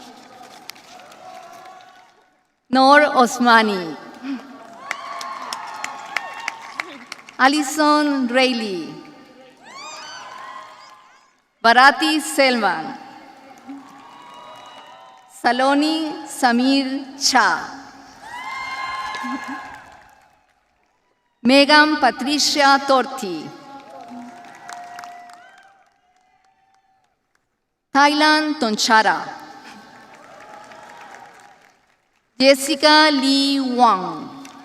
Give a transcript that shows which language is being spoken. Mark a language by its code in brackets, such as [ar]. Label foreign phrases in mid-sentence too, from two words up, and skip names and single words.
[en] Noor Osmani. Alison Rayleigh. Bharati Selman. Saloni Samir Cha. Megan Patricia Torti. Thailand Tonchara. Jessica Lee Wang.